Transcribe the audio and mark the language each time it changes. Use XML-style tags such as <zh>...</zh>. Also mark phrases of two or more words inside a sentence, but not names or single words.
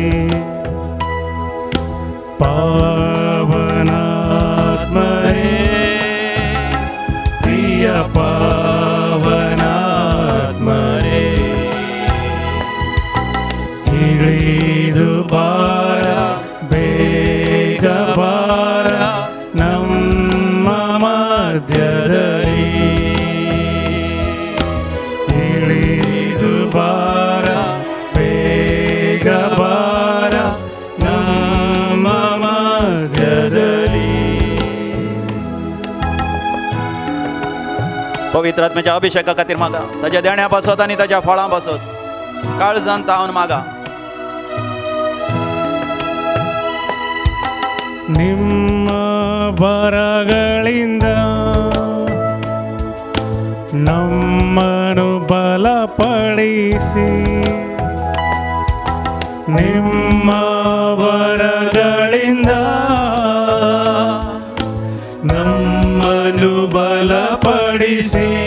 <kn>ಪಾವನಾತ್ಮರೇ ಪ್ರಿಯ ಪಾವನಾತ್ಮರೇ ಇಳಿದು ಬಾರ ಬೇಗ ಬಾರ ನಮ್ಮ ಮಧ್ಯದಲ್ಲಿ. ಇಳಿದು ಬಾರ ಬೇಗ ಬಾರ ನಮ್ಮ ಮಧ್ಯದಲ್ಲಿ.</kn> <kok>पवित्र आत्म्याच्या अभिषेका खातीर मागा, ताच्या देण्या पासत आनी ताच्या फळां पासत काळजान तावन मागा.</kok> <kn>ನಿಮ್ಮ ಬರಗಳಿಂದ ನಮ್ಮನ್ನು ಬಲಪಡಿಸಿ. ನಿಮ್ಮ ವರಗಳಿಂದ ನಮ್ಮನ್ನು ಬಲಪಡಿಸಿ.</kn>